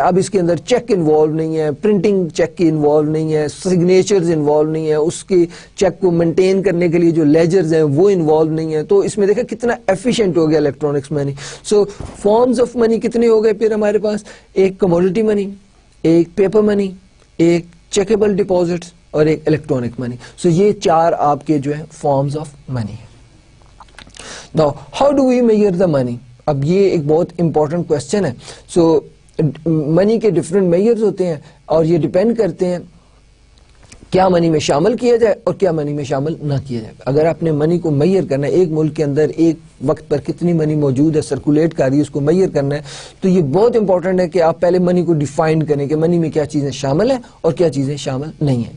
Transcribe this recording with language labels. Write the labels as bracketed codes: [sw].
[ur] اب اس کے اندر check involve نہیں ہے, پرنٹنگ چیک کی انوالو نہیں ہے, سگنیچرز انوالو نہیں ہے, اس کی چیک کو مینٹین کرنے کے لیے جو لیجرز ہیں وہ انوالو نہیں ہے. تو اس میں دیکھا کتنا ایفیشینٹ ہو گیا electronics money. So forms of money کتنے ہو گئے پھر ہمارے پاس, ایک کموڈٹی منی, ایک پیپر منی, ایک چیکیبل ڈپازٹس, اور ایک الیکٹرانک منی. سو یہ 4 آپ کے جو ہے forms of money. [en] Now, how do we measure the money? [ur] اب یہ ایک بہت امپورٹنٹ کوشچن ہے. سو منی کے ڈفرینٹ میجرز ہوتے ہیں, اور یہ ڈپینڈ کرتے ہیں کیا منی میں شامل کیا جائے اور کیا منی میں شامل نہ کیا جائے. اگر آپ نے منی کو میئر کرنا ہے, ایک ملک کے اندر ایک وقت پر کتنی منی موجود ہے, سرکولیٹ کر رہی ہے, اس کو میئر کرنا ہے, تو یہ بہت امپورٹنٹ ہے کہ آپ پہلے منی کو ڈیفائن کریں کہ منی میں کیا چیزیں شامل ہیں اور کیا چیزیں شامل نہیں ہیں.